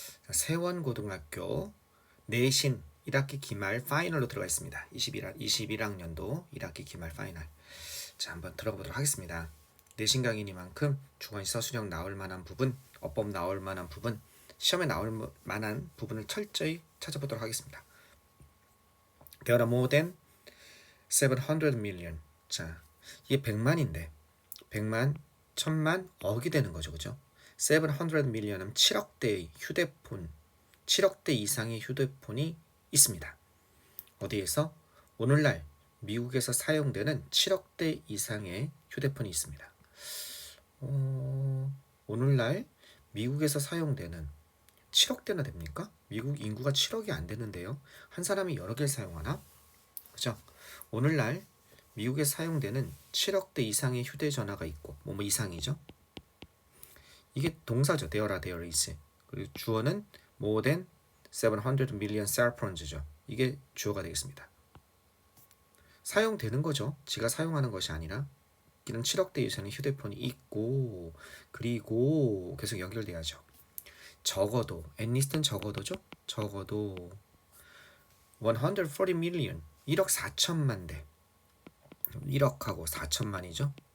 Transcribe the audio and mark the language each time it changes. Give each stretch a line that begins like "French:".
Korean: 세원고등학교 내신 1학기 기말 파이널로 들어가 있습니다. 21학년도 1학기 기말 파이널. 자, 한번 들어가 보도록 하겠습니다. 내신 강의니만큼 중원시 서술형 나올 만한 부분, 어법 나올 만한 부분, 시험에 나올 만한 부분을 철저히 찾아보도록 하겠습니다.
English: There are more than 700 million.
Korean: 자, 이게 100만인데 100만, 1000만, 억이 되는 거죠. 그죠? 700 million은 7억 대의 휴대폰, 7억 대 이상의 휴대폰이 있습니다. 어디에서? 오늘날 미국에서 사용되는 7억 대 이상의 휴대폰이 있습니다. 오늘날 미국에서 사용되는 7억 대나 됩니까? 미국 인구가 7억이 안 되는데요. 한 사람이 여러 개를 사용하나? 그죠? 오늘날 미국에 사용되는 7억 대 이상의 휴대전화가 있고 뭐 이상이죠. 이게 동사죠. there is. 그리고 주어는
English: more than 700 million cell phones
Korean: 죠. 이게 주어가 되겠습니다. 사용되는 거죠. 지가 사용하는 것이 아니라 이런 7억 대 이상의 휴대폰이 있고 그리고 계속 연결돼야죠. 적어도 at least는 적어도죠. 적어도 140 million 1억 4천만 대 1억하고 4천만이죠.